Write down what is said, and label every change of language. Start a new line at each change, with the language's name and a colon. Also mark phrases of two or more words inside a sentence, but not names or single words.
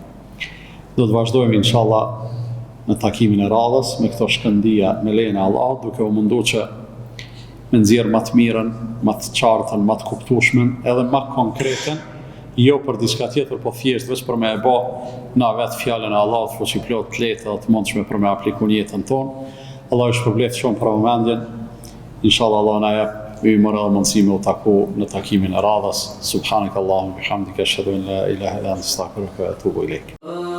Albanian: Do të vazhdojmë inshallah në takimin e radhës me këto shkëndija me lejen e Allahut, duke u munduar që me nxjerr më të mirën, më të qartën, më të kuptueshmën, edhe më konkreten, jo për diçka tjetër, po thjesht vetëm për me e bë na vetë fjalën e Allahut fuqiplot të lehtë dhe të mundshme për me aplikuar në jetën tonë. Allah ju shpërblet shumë për vëmendjen. Inshallah Allah na jap mërë dhe mundësi me u taku në takimin e radhës.
Arabic: سبحانك اللهم وبحمدك أشهد أن لا إله إلا أنت أستغفرك وأتوب إليك.